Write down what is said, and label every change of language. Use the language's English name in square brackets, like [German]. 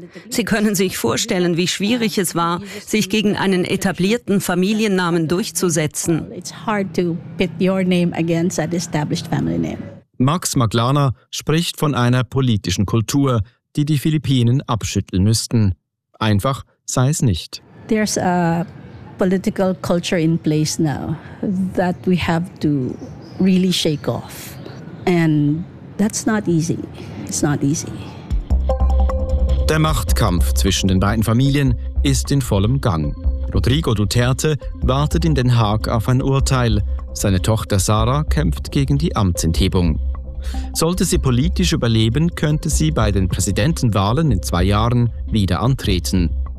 [German] Sie können sich vorstellen, wie schwierig es war, sich gegen einen etablierten Familiennamen durchzusetzen. Max Maglana spricht von einer politischen Kultur, die die Philippinen abschütteln müssten. Einfach sei es nicht. [English] There's a political culture in place now that we have to really shake off. And that's not easy. It's not easy. [German] Der Machtkampf zwischen den beiden Familien ist in vollem Gang. Rodrigo Duterte wartet in Den Haag auf ein Urteil. Seine Tochter Sarah kämpft gegen die Amtsenthebung. Sollte sie politisch überleben, könnte sie bei den Präsidentenwahlen in 2 Jahren wieder antreten.